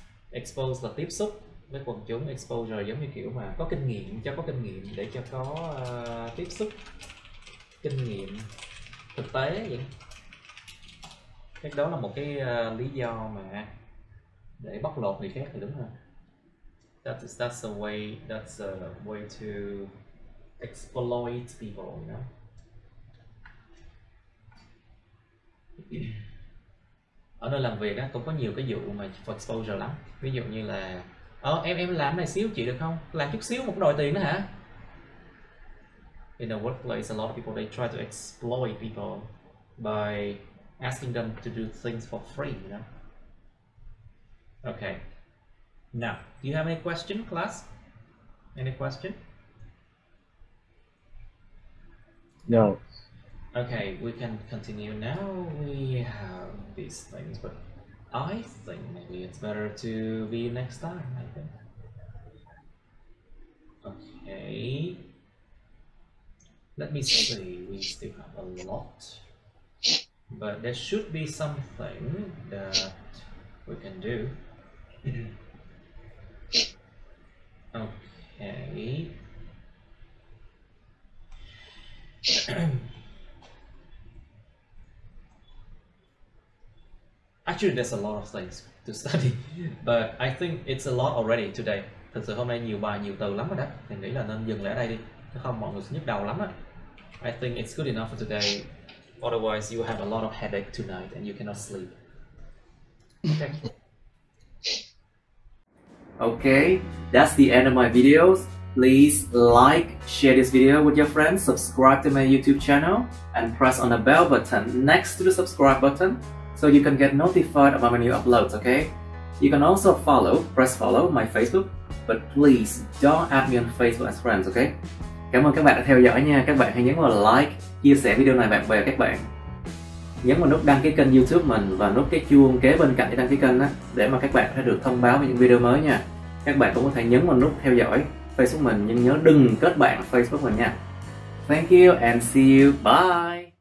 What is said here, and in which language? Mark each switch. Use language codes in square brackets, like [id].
[vi] Expose là tiếp xúc với quần chúng. Exposure giống như kiểu mà có kinh nghiệm, để cho có tiếp xúc, kinh nghiệm thực tế vậy. Cái đó là một cái lý do mà để bóc lột người khác thì đúng rồi. [en] That's a way to exploit people, you know. [vi] Ở nơi làm việc á cũng có nhiều cái vụ mà for exposure lắm. Ví dụ như là em làm này xíu chị được không? Làm chút xíu một đòi tiền đó hả? [en] In the workplace, a lot of people they try to exploit people by asking them to do things for free, you know. Okay. Now, do you have any question, class? Any question? No. Okay, we can continue now. We have these things, but I think maybe it's better to be next time, I think. Okay. Let me see, we still have a lot. But there should be something that we can do. Okay. Actually, there's a lot of things to study, but I think it's a lot already today. [vi] Thực sự hôm nay nhiều bài, nhiều từ lắm rồi đó. Mình nghĩ là nên dừng lại ở đây đi, chứ không mọi người sẽ nhức đầu lắm á. [en] I think it's good enough for today. Otherwise, you have a lot of headache tonight and you cannot sleep. Okay. Okay, that's the end of my videos. Please like, share this video with your friends, subscribe to my YouTube channel, and press on the bell button next to the subscribe button so you can get notified about my new uploads, okay? You can also press follow my Facebook, but please don't add me on Facebook as friends, okay? [vi] Cảm ơn các bạn đã theo dõi nha. Các bạn hãy nhấn vào like, chia sẻ video này bạn bè các bạn. Nhấn vào nút đăng ký kênh YouTube mình và nút cái chuông kế bên cạnh để đăng ký kênh đó, để mà các bạn sẽ được thông báo về những video mới nha. Các bạn cũng có thể nhấn vào nút theo dõi Facebook mình, nhưng nhớ đừng kết bạn Facebook mình nha. [en] Thank you and see you. Bye.